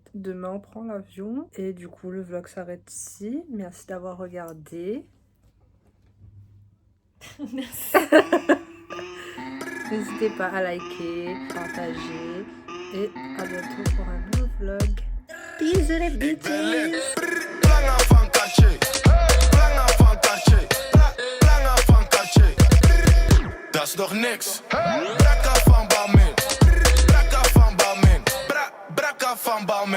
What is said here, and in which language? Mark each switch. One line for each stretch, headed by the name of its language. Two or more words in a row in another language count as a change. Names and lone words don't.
French: Demain, on prend l'avion. Et du coup, le vlog s'arrête ici. Merci d'avoir regardé. Merci. N'hésitez pas à liker, partager. Et à bientôt pour un nouveau vlog. Bisous les bitches.
Dutch: Lange van Cartier, lange van Cartier, lange van Cartier. Dat is nog niks. Brakka van Balmain, brakka van Balmain, brakka van Balmain.